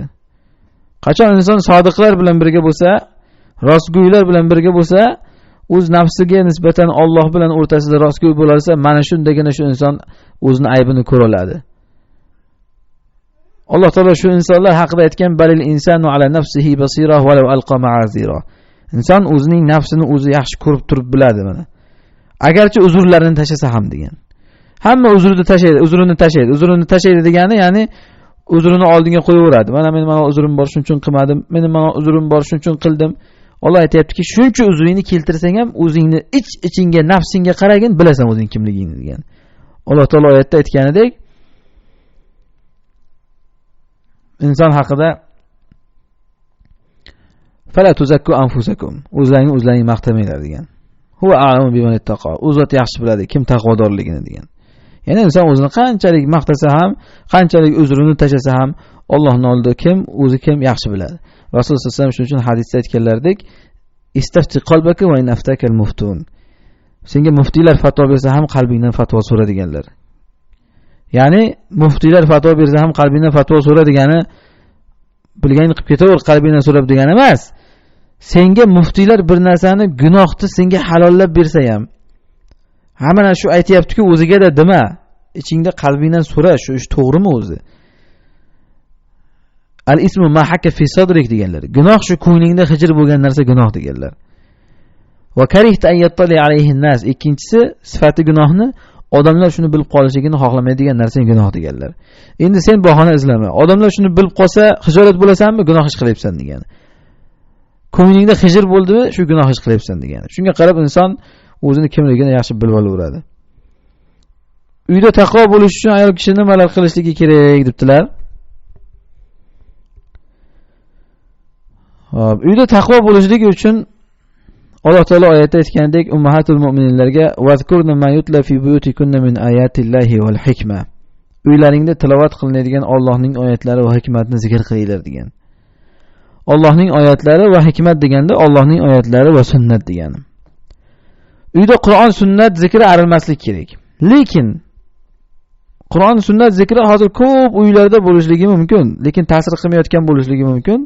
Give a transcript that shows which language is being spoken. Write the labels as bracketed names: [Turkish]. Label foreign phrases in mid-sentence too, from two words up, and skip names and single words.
[Uzbek] Qachon inson sodiqlar bilan birga bo'lsa, rostgo'ylar bilan birga bo'lsa, o'z nafsiga nisbatan Alloh bilan o'rtasida rostgo'y bo'larsa, mana shundagina shu inson o'zining aybini ko'ra oladi. Alloh taolo shu insonlar haqida aytgan [Arabic] بل الإنسان على نفسه بصيرة ولو ألقى معاذيره. [Uzbek] Inson o'zining nafsini o'zi yaxshi ko'rib turib biladi mana. Agarchi uzrlarini tashlasa ham degan. Hamma uzrini tashlaydi. Uzrini tashlaydi degani, ya'ni uzrini oldinga qo'yaveradi. Mana men uzrim bor, shuning uchun qilmadim. Mening mana uzrim bor, shuning uchun qildim. Alloh aytayaptiki, shuncha uzringni keltirsang ham o'zingni ichingga, nafsingga qaragin, bilasan o'zing kimligingni degan. Alloh taolo oyatda aytganidek, inson haqida [Arabic] فلا تزكوا أنفسكم, [Uzbek] o'zlaringizni maqtamanglar degan. [Arabic] هو أعلم بمن اتقى, [Uzbek] u zot yaxshi biladi kim taqvodorligini degan. Ya'ni inson o'zini qanchalik maqtasa ham, qanchalik uzrini tashlasa ham, Allohning oldida kim yaxshi biladi. [Arabic] رسول الله صلى الله عليه وسلم [Uzbek] shuning uchun hadisda aytganlaridek, [Arabic] استفت قلبك وإن أفتاك المفتون. [Uzbek] Senga muftiylar fatvo bersa ham qalbingdan fatvo so'ra deganlar. Ya'ni muftiylar fatvo bersa ham qalbingdan fatvo so'ra degani bilganini qilib ketaver, qalbingdan so'rab degani emas. Senga muftiylar bir narsani, gunohni senga halollab bersa ham, mana shu aytayapti-ku, o'ziga da dema. Ichingda qalbingdan so'ra, shu ish to'g'rimi o'zi? [Arabic] الإثم ما حاك في صدرك deganlar. [Uzbek] Gunoh shu ko'nglingda hijr bo'lgan narsa gunoh deganlar. [Arabic] وكرهت أن يطلع عليه الناس. [Uzbek] Ikkinchisi, sifati gunohni odamlar shuni bilib qolishligini xohlamaydigan narsa gunoh deganlar. Endi sen bahona izlama. Odamlar shuni bilib qolsa, hijolat bo'lasanmi, gunoh ish qilyapsan degan. Ko'nglingda hijr bo'ldimi, shu gunoh ish qilyapsan degan. Shunga qarab inson o'zini kimligini yaxshi bilib olaveradi. Uyda taqvo bo'lish uchun ayol kishi nimalar qilishligi kerak debdilar. Hop, uyda taqvo bo'lishligi uchun Alloh taolo oyatda aytgandek, ummahatul mu'minlarga [Arabic] واذكرن ما يتلى في بيوتكن من آيات الله والحكمة. [Uzbek] Uylaringda tilovat qilinadigan Allohning oyatlari va hikmatni zikr qilinglar degan. Allohning oyatlari va hikmat deganda Allohning oyatlari va sunnat degani. Uyda Qur'on, sunnat zikri arilmaslik kerak. Lekin Qur'on, sunnat zikri hozir ko'p uylarda bo'lishligi mumkin, lekin ta'sir qilmayotgan bo'lishligi mumkin.